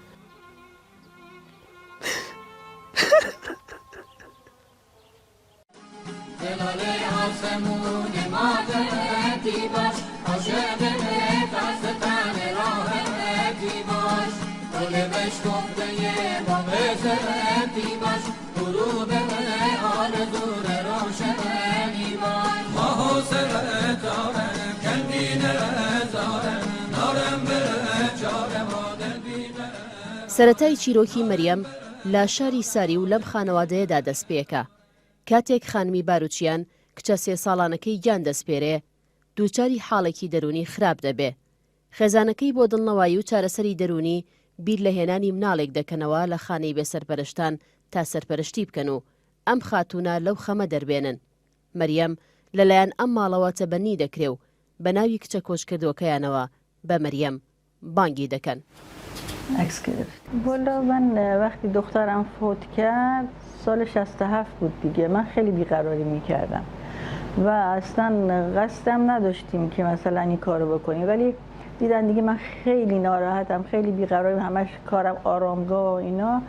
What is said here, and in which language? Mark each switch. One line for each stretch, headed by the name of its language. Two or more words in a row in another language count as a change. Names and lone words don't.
Persian: دلاله آسمون مادرتی باش، عاشق دستان راحتی باش، گل بشکفته با بزرتی باش، غروب آرزو روشنی باش.
Mazanderani: ماه سر دارم کلبین دارم نارم بره چاره مادر بیده.
Central Kurdish: سەرەتای چیرۆکی مەریەم لە شاری ساری و لەم خانەوادەیەدا دەست پێکە. کاتێک خانمی باروچیان کچە 3 ساڵانەکەی گیان دەستپێرێ، دووچاری حاڵێکی دەرونی خراپ دەبێ. خێزانەکەی بۆ دڵنەوایی و چارەسەری دەرونی بیر لە هێنانی مناڵێک دەکەنەوە لە خانەی بێسەرپەرشتان تا سەرپەرشتی بکەن و ئەم خاتونە لەو خەمە دەربێنن. مەریەم لەلایەن ئەم ماڵەوە تەبەنی دەکرێ و بە ناوی کچە کۆچکردوەکەیانەوە بە مەریەم بانگی دەکەن.
Persian: عکس گرفت. والا من وقتی دخترم فوت کرد سال 67 بود دیگه، من خیلی بیقراری میکردم و اصلا قصدم نداشتیم که مثلا این کارو بکنیم، ولی دیدن دیگه من خیلی ناراحتم، خیلی بیقرارم، همش کارم آرامگاه و اینا.